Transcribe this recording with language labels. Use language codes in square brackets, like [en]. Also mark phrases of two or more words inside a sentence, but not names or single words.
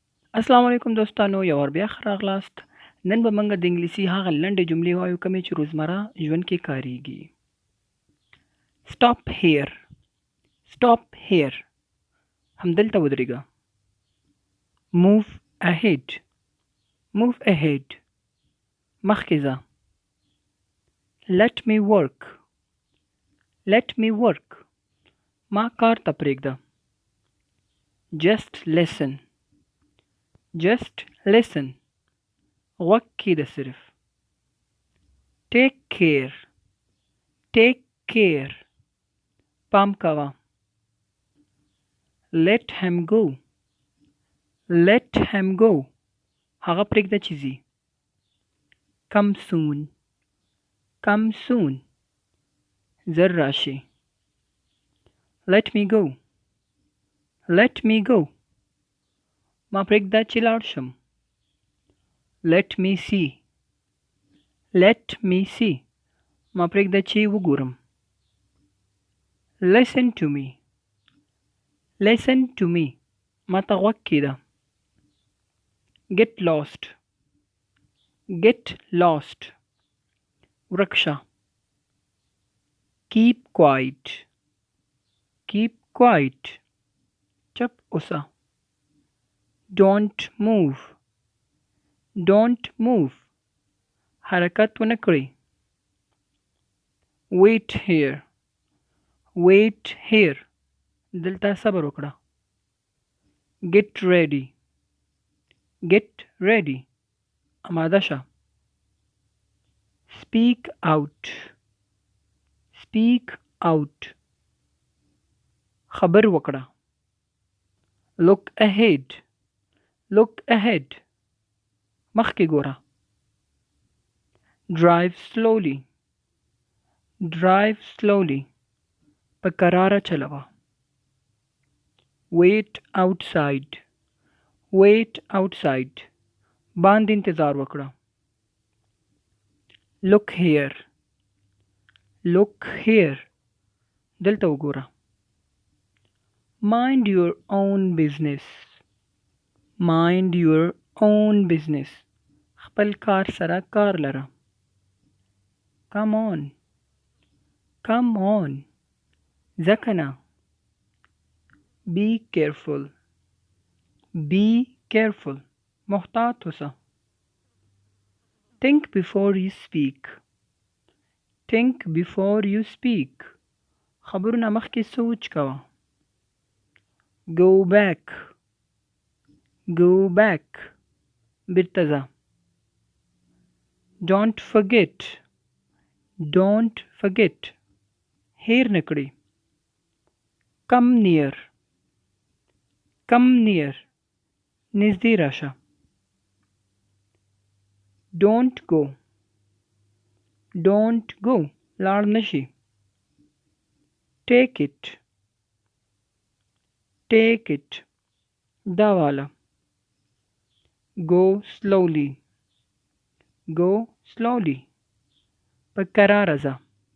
[ps] السلام علیکم دوستانو، یو ور بیا ښه راغلاست. نن به موږ د انګلیسي هغه لنډې جملې وایو کومې چې روزمره ژوند کې کاریږي. [en] Stop here. Stop here. [ps] همدلته ودرېږه. [en] Move ahead. Move ahead. [ps] مخکې ځه. [en] Let me work. Let me work. [ps] ما کار ته پرېږده. [en] Just listen. Just listen. [ps] غوږ کېږده صرف. [en] Take care. Take care. [ps] پام کوه. [en] Let him go. Let him go. [ps] هغه پرېږده چې ځي. [en] Come soon. Come soon. [ps] زر راشي. [en] Let me go. Let me go. [ps] ما پرېږده چې لاړ شم. [en] Let me see. Let me see. [ps] ما پرېږده چې وګورم. [en] Listen to me. Listen to me. [ps] ما ته غوږ کېږده. [en] Get lost. Get lost. [ps] ورک شه. [en] Keep quiet. Keep quiet. [ps] چپ اوسه. [en] Don't move. Don't move. [ps] حرکت ونه کړئ. [en] Wait here. Wait here. [ps] دلته صبر وکړه. [en] Get ready. Get ready. [ps] آماده شه. [en] Speak out. Speak out. [ps] خبر وکړه. [en] Look ahead. Look ahead. [ps] مخکې ګوره. [en] Drive slowly. Drive slowly. [ps] په کراره چلوه. [en] Wait outside. Wait outside. [ps] باندې انتظار وکړه. [en] Look here. Look here. [ps] دلته وګوره. [en] Mind your own business. Mind your own business. [ps] خپل کار سره کار لره. [en] Come on. Come on. ځکه Be careful. Be careful. [ps] محتاط اوسه. [en] Think before you speak. Think before you speak. [ps] خبرونه مخکې سوچ کوه. [en] Go back. Go back. [ps] بیرته ځه. [en] Don't forget. Don't forget. [ps] هیر نه کړئ. [en] Come near. Come near. [ps] نږدې راشه. [en] Don't go. Don't go. [ps] لاړ نشي. [en] Take it. Take it. [ps] دا واله. [en] Go slowly. Go slowly. [ps] په کراره ځه.